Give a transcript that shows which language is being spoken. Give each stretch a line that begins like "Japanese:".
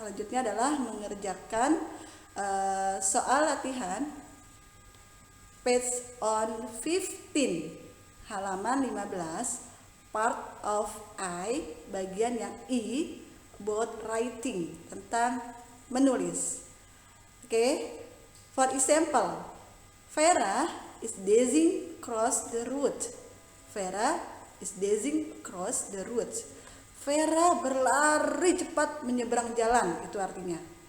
Indonesian: Selanjutnya adalah mengerjakan soal latihan page on 15 halaman 15 part of I, bagian yang I,
English: about writing,
Indonesian: tentang menulis. Oke.
English: For example, Vera is dashing across the road. Vera is dashing across the road.
Indonesian: Vera berlari cepat menyeberang jalan, itu artinya.